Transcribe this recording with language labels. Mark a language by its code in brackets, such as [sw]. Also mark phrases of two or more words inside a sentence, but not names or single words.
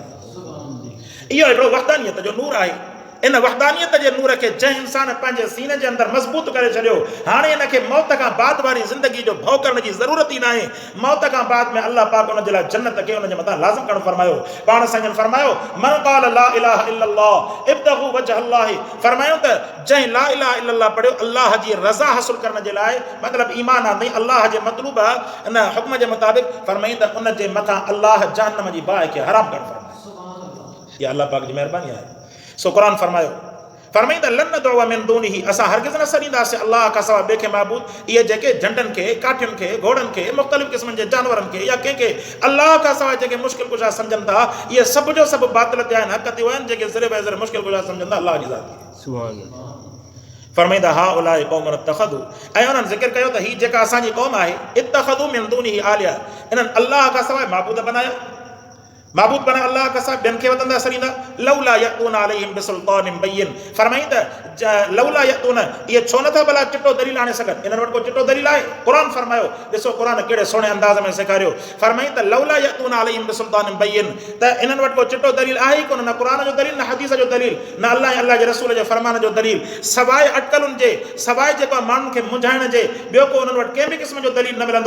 [sd] इहो हिकिड़ो वहदानियत जो नूर आहे। इन वहदानियत जे नूर खे जंहिं इंसान पंहिंजे सीने जे अंदरि मज़बूत करे छॾियो, हाणे इनखे मौत खां बाद वारी ज़िंदगी जो भउ करण जी ज़रूरत ई न आहे। मौत खां बाद में अल्लाह पाक उन जे लाइ जन्नत खे उन जे मथां लाज़िम करणु फरमायो। पाण संजन फरमायो [ar] من قال لا إله إلا الله ابتغى وجه الله, [sd] फरमायो त जंहिं [ar] لا إله إلا الله [sd] पढ़ियो अल्लाह जी रज़ा हासिल करण जे लाइ, मतिलबु ईमान आहे, अल्लाह जे मतलूब इन हुक्म जे मुताबिक़, फरमाई त उन जे मथां अल्लाह जहन्नम जी बाहि खे हराम करणु फरमायो। इहा अल्लाह पाक जी महिरबानी आहे। सो क़ुरान फरमायो, फरमाई त [ar] لن ندعو من دونه, [sd] असां हरगिज़ न सॾींदासीं अल्लाह खां सवाइ ॿिए खे महबूद। इहे जेके झंडनि खे, काठियुनि खे, घोड़नि खे, मुख़्तलिफ़ क़िस्मनि जे जानवरनि खे, या कंहिंखे अल्लाह खां सवाइ जेके मुश्किल कुशा सम्झनि था, इहे सभु जो सभु बातिल ते आहिनि, हक़ ते आहिनि। जेके सिर्फ़ु ऐं सिर्फ़ु मुश्किल कुशा सम्झनि था अल्लाह जी ज़ात खे। फरमाई त [ar] هؤلاء قومنا اتخذوا, [sd] ऐं उन्हनि ज़िक्र कयो त ही जेका असांजी क़ौम आहे, [ar] اتخذوا من دونه آلهة, [sd] इन्हनि अल्लाह खां सवाइ महबूद बनाया। महबूद बना अल्लाह का साहब ॿियनि खे वधंदा सरींदा। [ar] لولا يأتون عليهم بسلطان بين, [sd] फरमाई त [ar] لولا يأتون, [sd] इहे छो नथा भला चिटो दलील आणे सघनि? इन्हनि वटि को चिटो दलील आहे? क़ुरान फरमायो, ॾिसो क़ुरान कहिड़े सुहिणे अंदाज़ में सेखारियो। फरमाई त [ar] لولا يأتون عليهم بسلطان بين, [sd] त इन्हनि वटि को चिटो दलील आहे ई कोन, न क़ुरान जो दलील, न हदीस जो दलील, न अल्लाह ऐं अल्लाह जे रसूल जे फरमान जो दलील, सवाइ अटकलुनि जे, सवाइ जेको माण्हुनि खे मुंझाइण जे, ॿियो को उन्हनि वटि कंहिं बि क़िस्म जो दलील न मिलंदो।